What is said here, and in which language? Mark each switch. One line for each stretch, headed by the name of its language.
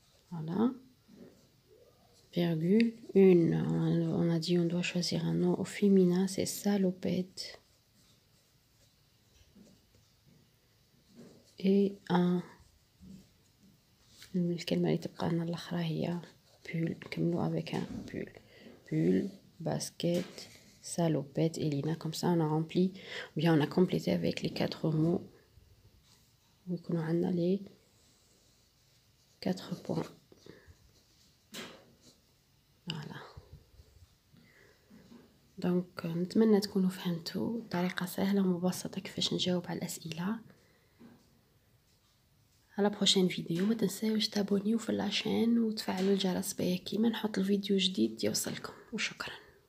French: Voilà. Virgule, une, on a dit on doit choisir un nom au féminin, c'est salopette. Et un,
Arabic: الكلمة اللي تبقى لنا الأخرى هي pull, نكملو
French: avec un pull. Pull, basket, salopette et Lina. Comme ça on a rempli, ou bien on a complété avec les 4 mots.
Arabic: ويكونوا عندنا
French: les 4 points. Voilà.
Arabic: دونك نتمنى تكونوا فهمتوا طريقة سهلة ومبسطة كيفاش نجاوب على الأسئلة. على بروشين فيديو، ما تنساوش تابونيو في اللاشين وتفعلوا الجرس باه كيما نحط الفيديو جديد يوصلكم. وشكرا.